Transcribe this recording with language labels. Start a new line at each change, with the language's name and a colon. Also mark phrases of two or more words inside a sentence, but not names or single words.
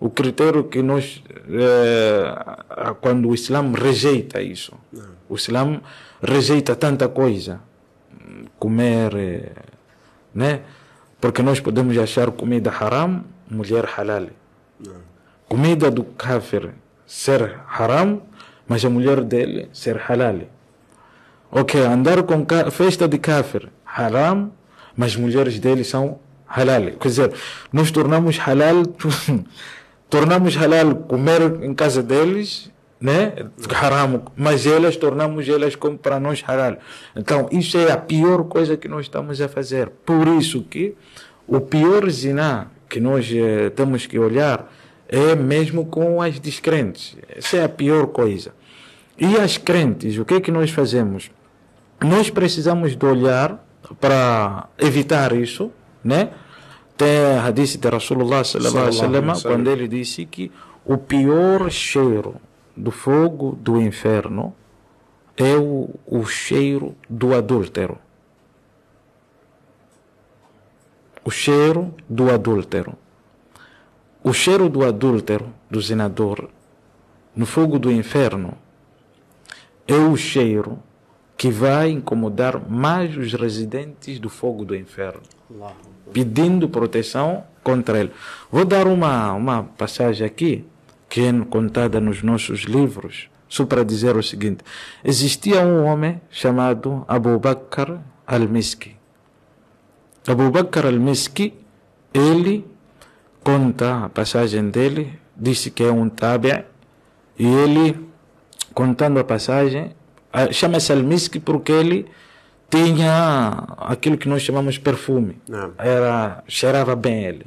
Portuguese: o critério que nós, quando o Islã rejeita isso, o Islã rejeita tanta coisa, comer, né? Porque nós podemos achar comida haram, mulher halal. Comida do kafir ser haram, mas a mulher dele ser halal. Ok, andar com festa de kafir haram, mas mulheres dele são halal. Quer dizer, nós tornamos halal comer em casa deles, né? Haram, mas tornamos elas como para nós halal. Então, isso é a pior coisa que nós estamos a fazer. Por isso que o pior zina que nós temos que olhar é mesmo com as descrentes. Essa é a pior coisa. E as crentes, o que é que nós fazemos? Nós precisamos de olhar para evitar isso, né? Tem a hadith de
Arabic: رسول الله صلى الله عليه وسلم,
Portuguese: quando ele disse que o pior cheiro do fogo do inferno é o cheiro do adúltero. O cheiro do adúltero. O cheiro do adúltero, do zinador, no fogo do inferno, é o cheiro que vai incomodar mais os residentes do fogo do inferno, pedindo proteção contra ele. Vou dar uma passagem aqui, que é contada nos nossos livros, só para dizer o seguinte. Existia um homem chamado Abu Bakr al-Miski. Abu Bakr al-Miski, ele conta a passagem dele, disse que é um tabi', e ele, contando a passagem, chama-se al-Miski porque ele tinha aquilo que nós chamamos perfume. Cheirava bem ele.